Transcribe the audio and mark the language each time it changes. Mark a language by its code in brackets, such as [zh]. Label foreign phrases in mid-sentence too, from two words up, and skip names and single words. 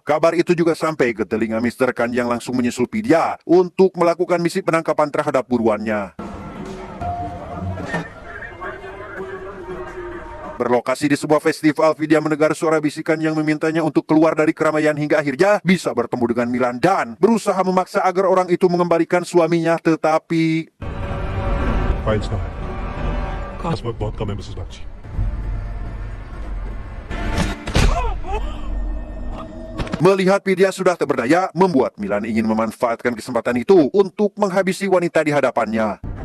[id] Kabar itu juga sampai ke telinga Mr. Khan yang langsung menyusul Vidya untuk melakukan misi penangkapan terhadap buruannya. Berlokasi di sebuah festival, Vidya mendengar suara bisikan yang memintanya untuk keluar dari keramaian hingga akhirnya bisa bertemu dengan Milan dan berusaha memaksa agar orang itu mengembalikan suaminya, tetapi [hi] फाइल्स कहाँ है? इस वक्त बहुत कम है मिसेस बागची। [id] melihat Vidya sudah tak berdaya, membuat Milan ingin memanfaatkan kesempatan itu untuk menghabisi wanita di hadapannya.